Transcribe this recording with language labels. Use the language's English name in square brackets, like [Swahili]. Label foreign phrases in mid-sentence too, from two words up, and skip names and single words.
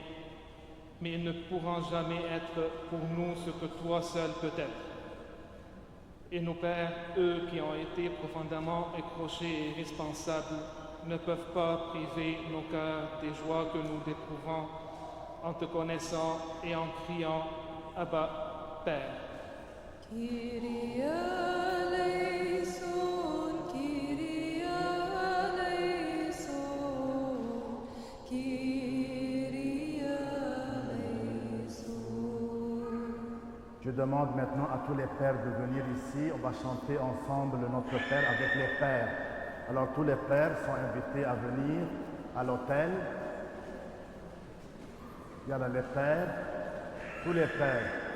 [French] Mais ils ne pourront jamais être pour nous ce que toi seul peux être. Et nos pères, eux qui ont été profondément accrochés et responsables, ne peuvent pas priver nos cœurs des joies que nous éprouvons en te connaissant et en criant « Abba, Père ». [Greek] Kyrie eleison, Kyrie eleison, Kyrie eleison. [French] Je demande maintenant à tous les pères de venir ici. On va chanter ensemble Notre Père avec les pères. Alors tous les pères sont invités à venir à l'autel. Il y a là les pères, tous les pères.